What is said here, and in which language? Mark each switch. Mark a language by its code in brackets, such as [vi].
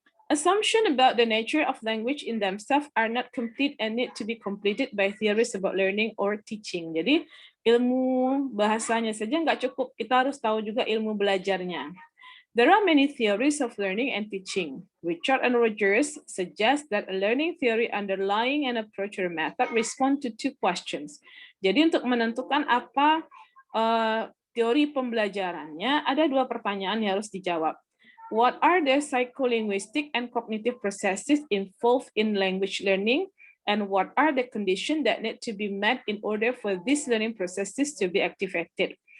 [en] Assumption about the nature of language in themselves are not complete and need to be completed by theories about learning or teaching. [id] Jadi ilmu bahasanya saja nggak cukup, kita harus tahu juga ilmu belajarnya. [en] There are many theories of learning and teaching. Richards and Rodgers suggest that a learning theory underlying an approach or method respond to 2 questions. [id] Jadi untuk menentukan apa teori pembelajarannya, ada 2 pertanyaan yang harus dijawab. [en] What are the psycholinguistic and cognitive processes involved in language learning? And what are the conditions that need to be met in order for these learning processes to be activated?